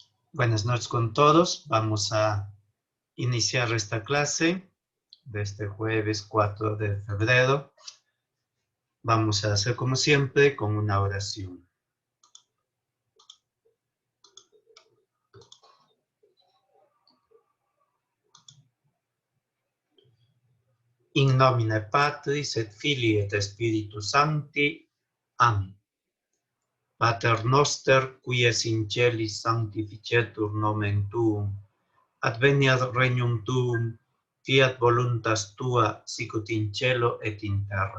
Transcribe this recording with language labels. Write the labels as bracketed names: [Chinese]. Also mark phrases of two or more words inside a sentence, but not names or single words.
[Spanish] Buenas noches con todos. Vamos a iniciar esta clase de este jueves 4 de febrero. Vamos a hacer como siempre con una oración. [Latin] In nomine Patris et Filii et Spiritus Sancti. Amen. Pater noster, qui es in celis sanctificetur nomen tuum, adveniat regnum tuum, fiat voluntas tua, sicut in cielo et in terra.